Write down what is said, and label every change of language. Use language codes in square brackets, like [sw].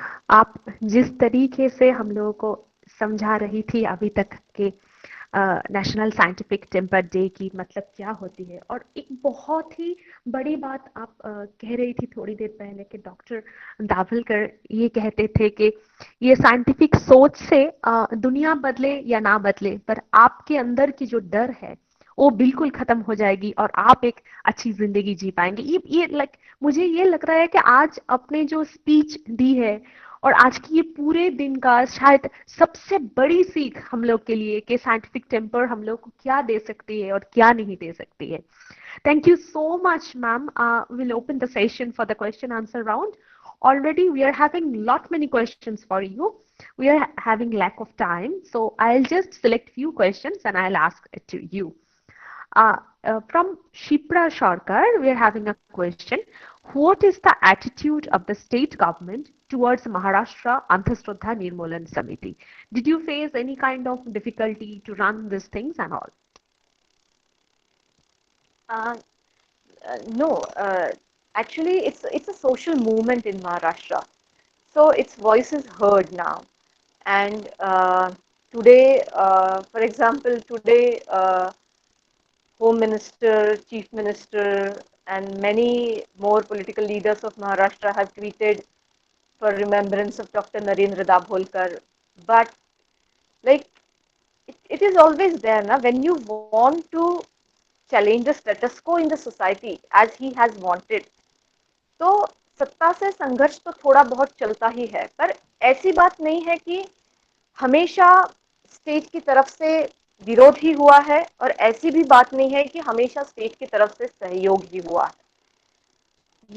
[hi] आप जिस तरीके से हम लोगों को समझा रही थी अभी तक के नेशनल साइंटिफिक टेम्पर डे की मतलब क्या होती है, और एक बहुत ही बड़ी बात आप कह रही थी थोड़ी देर पहले कि डॉक्टर दाभोलकर ये कहते थे कि ये साइंटिफिक सोच से दुनिया बदले या ना बदले, पर आपके अंदर की जो डर है वो बिल्कुल खत्म हो जाएगी और आप एक अच्छी जिंदगी जी पाएंगे। ये मुझे ये लग रहा है कि आज अपने जो स्पीच दी है और आज की ये पूरे दिन का शायद सबसे बड़ी सीख हम लोग के लिए कि साइंटिफिक टेम्पर हम लोग को क्या दे सकती है और क्या नहीं दे सकती है। [en] Thank you so much, ma'am. We'll open the session for the question answer round. Already we are having lot many questions for you. We are having lack of time, so I'll just select few questions and I'll ask it to you. From Shipra Sharkar, we are having a question. What is the attitude of the state government towards Maharashtra Anthashraddha Nirmulan Samiti? Did you face any kind of difficulty to run these things and all? No, actually it's a social movement in Maharashtra, so its voice is heard now. And today, for example, today Home Minister, Chief Minister, and many more political leaders of Maharashtra have tweeted for remembrance of Dr. Narendra Dabholkar. But like it is always there, na? When you want to challenge the status quo in the society as he has wanted, [hi] तो सत्ता से संघर्ष तो थोड़ा बहुत चलता ही है, पर ऐसी बात नहीं है कि हमेशा स्टेट की तरफ से विरोध ही हुआ है और ऐसी भी बात नहीं है कि हमेशा स्टेट की तरफ से सहयोग ही हुआ है।